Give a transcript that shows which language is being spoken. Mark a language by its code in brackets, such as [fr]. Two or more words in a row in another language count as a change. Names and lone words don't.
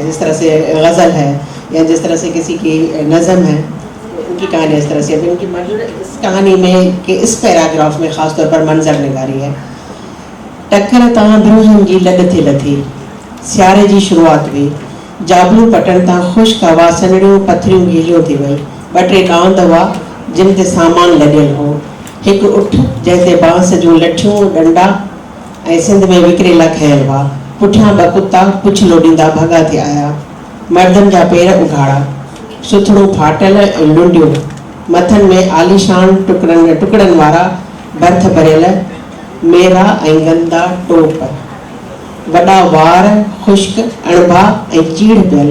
[ur] جس طرح سے غزل ہے یا جس طرح سے کسی کی نظم ہے، ان کی کہانی اس طرح سے. اب ان کی اس کہانی میں کہ اس پیراگراف میں خاص طور پر منظر نگاری ہے. [sd] ٹکر تاں بروہن جی لد تھے لتھی، سیارے جی شروعات ہوئی، جابلو پٹن تاں خشک ہوا سنڑیوں پتھریوں گیلیوں تھی وئی. ॿ टे ॾांद हुआ जिन ते सामान लॻियल हो, हिकु उठ जंहिं ते बांस जूं लठियूं डंडा ऐं सिंध में विकिरेला खयल हुआ. पुठियां ॿ कुता पुछ लोॾींदा भॻा थी आया. मर्दनि जा पेर उघाड़ा, सुथड़ूं फाटल ऐं लुंडियूं, मथनि में आलीशान टुकड़नि वारा भर्थ भरियल मेरा ऐं गंदा टोप, वॾा वार ख़ुश्क अणभा ऐं चीड़ पियल.